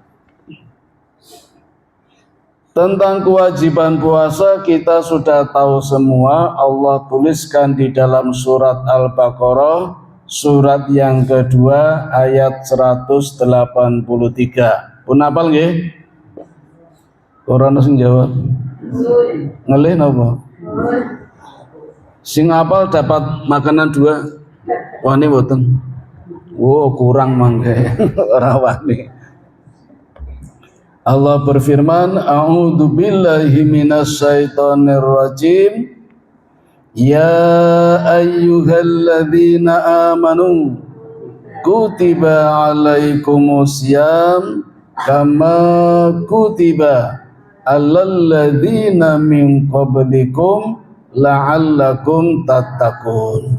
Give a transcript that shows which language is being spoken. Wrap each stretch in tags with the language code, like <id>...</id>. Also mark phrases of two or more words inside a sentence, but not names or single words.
<id>Tentang kewajiban puasa kita sudah tahu semua. Allah tuliskan di dalam surat Al-Baqarah, surat yang kedua ayat 183.</id> <jv>Pun hafal nggih? Ora ono sing jawab. Ngelih napa? Sing hafal</jv> <id>dapat makanan</id> <jv>2. Wani mboten. Oh, kurang mangke. Ora wani.</jv> <ar>Allah berfirman, أعوذ بالله من الشيطان الرجيم. يا أيها الذين آمنوا كتب عليكم الصيام كما كتب على الذين من قبلكم لعلكم تتقون.</ar>